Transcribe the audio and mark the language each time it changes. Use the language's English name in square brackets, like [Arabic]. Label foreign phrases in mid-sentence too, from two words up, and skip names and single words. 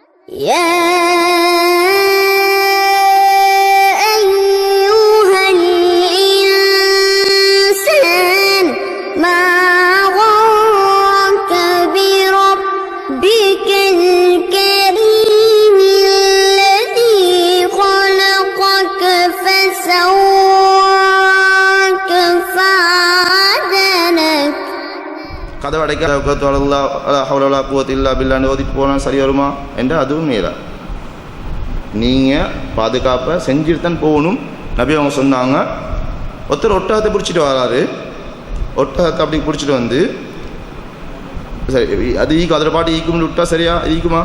[Arabic] يا أيها الإنسان ما غرك بربك الكريم الذي خلقك فسواك فعدلك. [Tamil] கதவை அடைக்க [Arabic] حولا قوة إلا بالله [Tamil] ஓதிட்டு போனால் சரி வருமா என்று அதுவும் மீறா. நீங்கள் பாதுகாப்பை செஞ்சுட்டு தான் போகணும். நபி அவங்க சொன்னாங்க, ஒருத்தர் ஒட்டகத்தை பிடிச்சிட்டு வராரு. ஒட்டகத்தை அப்படி பிடிச்சிட்டு வந்து சரி அது அதில் பாட்டு ஈக்கும்னு விட்டா சரியா ஈக்குமா?